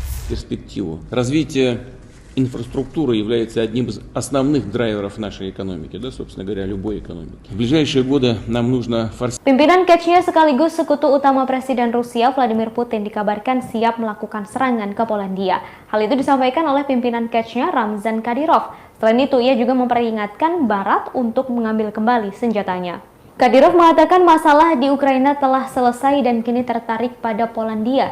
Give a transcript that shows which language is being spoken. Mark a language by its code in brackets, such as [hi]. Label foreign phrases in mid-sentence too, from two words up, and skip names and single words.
[ru] перспективу. Развитие инфраструктуры является одним из основных драйверов нашей экономики, собственно говоря, любой экономики. В ближайшие годы нам нужно форсировать. [id] Pimpinan Chechnya sekaligus sekutu utama Presiden Rusia Vladimir Putin dikabarkan siap melakukan serangan ke Polandia. Hal itu disampaikan oleh pimpinan Chechnya Ramzan Kadyrov. Selain itu, ia juga memperingatkan Barat untuk mengambil kembali senjatanya. Kadyrov mengatakan masalah di Ukraina telah selesai dan kini tertarik pada Polandia.